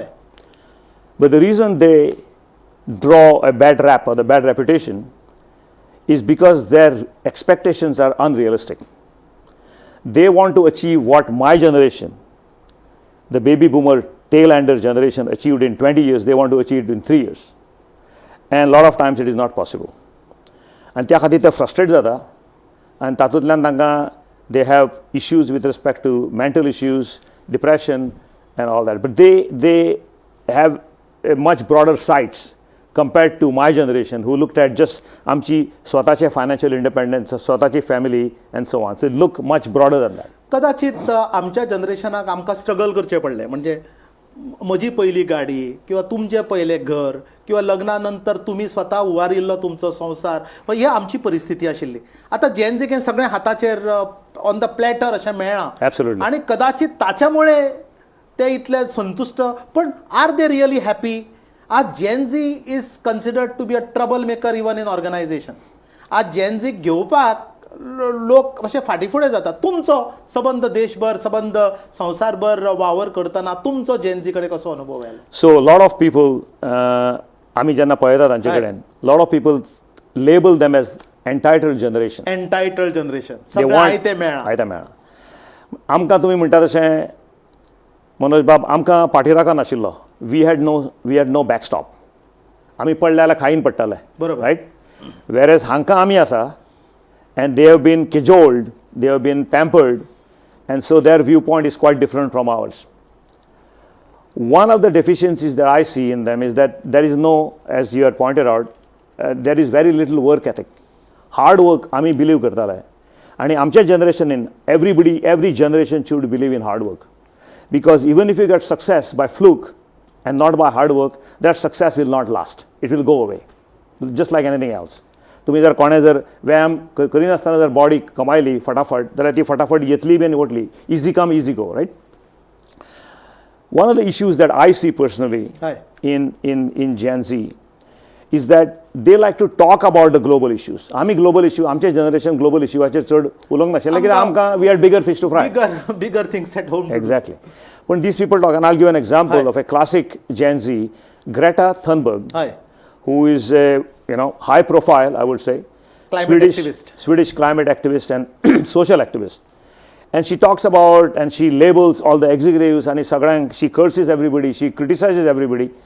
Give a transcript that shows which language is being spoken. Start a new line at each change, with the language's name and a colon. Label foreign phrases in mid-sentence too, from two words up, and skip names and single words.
English: But the reason they draw a bad rap or the bad reputation is because their expectations are unrealistic. They want to achieve what my generation, the baby boomer tail ender generation, achieved in 20 years, they want to achieve it in 3 years. And a lot of times it is not possible. And
Konkani: त्या खातीर ते फ्रस्ट्रेट जाता आनी तातूंतल्यान तांकां
English: they have issues with respect to mental issues, depression and all that. But they have a much broader sights compared to my generation who looked at just
Konkani: आमची स्वताचे
English: financial independence, स्वताची family and so on. So look much broader than that.
Konkani: कदाचित आमच्या जनरेशनाक आमकां स्ट्रगल करचें पडलें. म्हणजे म्हजी पयली गाडी किंवा तुमचें पयलें घर किंवा लग्नानंतर तुम्ही स्वता उबारिल्लो तुमचो संवसार ही आमची परिस्थिती आशिल्ली. आतां जेन जें सगळें हाताचेर
English: on the platter
Konkani: अशें मेळ्ळां
English: Absolutely.
Konkani: आनी कदाचित ताच्यामुळे ते इतले संतुश्ट.
English: पण are they really happy? आज Gen Z is considered to be a trouble maker even in organisations.
Konkani: आज जेन झीक घेवपाक लोक अशे फाटीफुडें जातात. तुमचो सबंद देशभर सबंद संवसारभर वावर करतना तुमचो जेन झी कडेन कसो अनुभव आयलो?
English: So, lot of people,
Konkani: आमी जेन्ना पळयता तांचे कडेन,
English: lot of people label them as entitled generation. entitled generation, They
Konkani: सगळें
English: want-
Konkani: आयतें मेळ्ळां. आयतें मेळ्ळां. आमकां तुमी म्हणटा तशें मनोज बाब आमकां फाटीराखा नाशिल्लो.
English: We had no backstop.
Konkani: आमी पडले जाल्यार खाईन पडटाले. बरोबर.
English: Right. Whereas
Konkani: हांकां आमी आसा
English: and they have been cajoled, they have been pampered, and so their viewpoint is quite different from ours. One of the deficiencies that I see in them is that there is no, as you had pointed out, there is very little work ethic. Hard work, आमी believe करताले.
Konkani: आणि आमच्या
English: generationin, every generation should believe in hard work. Because even if you get success by fluke and not by hard work, that success will not last. It will go away, just like anything else.
Konkani: तुम्ही जर कोणें जर व्यायाम करिनासतना जर बॉडी कमायली फटाफट जाल्यार ती फटाफट येतली बी आनी वतली.
English: Easy come easy go. Right. One of the issues that I see personally in Gen Z is that they like to talk about the global issues.
Konkani: आमी
English: global issue
Konkani: आमचे जनरेशन ग्लोबल इश्यूवाचेर चड उलोवंक नाशिल्लें कित्याक आमकां
English: we had bigger fish to fry. Bigger things at home. Exactly. But these people talk, and I'll give an example of a classic Gen Z, Greta Thunberg, Hi. who is a high profile, I would say, Climate activist. Swedish climate activist and social activist. And she talks about and she labels all the executives and she curses everybody, she criticizes everybody.